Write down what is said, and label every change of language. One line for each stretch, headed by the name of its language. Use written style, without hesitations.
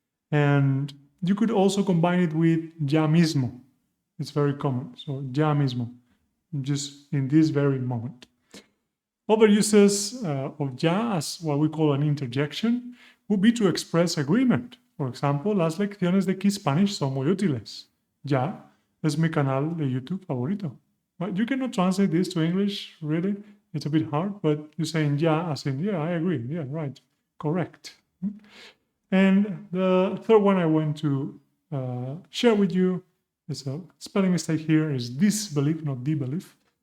English: And you could also combine it with ya mismo. It's very common. So ya mismo, just in this very moment. Other uses of ya as what we call an interjection would be to express agreement.
Spanish: Por ejemplo, las lecciones de KeySpanish son muy útiles. Ya es mi canal de YouTube favorito.
English: But you cannot translate this to English, really. It's a bit hard, but you're saying yeah as in, yeah, I agree. Yeah, right. Correct. And the third one I want to share with you is a spelling mistake here is disbelief, not disbelief.